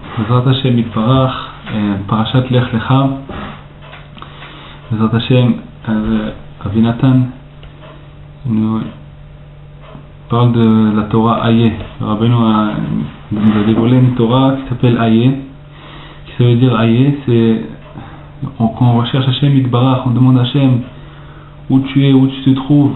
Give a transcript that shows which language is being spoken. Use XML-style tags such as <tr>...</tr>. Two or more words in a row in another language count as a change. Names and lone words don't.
<he>בעזרת השם יתברך, פרשת לך לך. בעזרת השם,</he> <fr>Rabbi Nathan nous parle de la Torah Ayeh. Rabbeinu nous a dévoilé une Torah qui s'appelle Ayeh. Qui ça veut dire Ayeh, c'est quand on recherche</fr> <he>השם יתברך,</he> <fr>on demande à Hashem où tu es, où tu te trouves.</fr>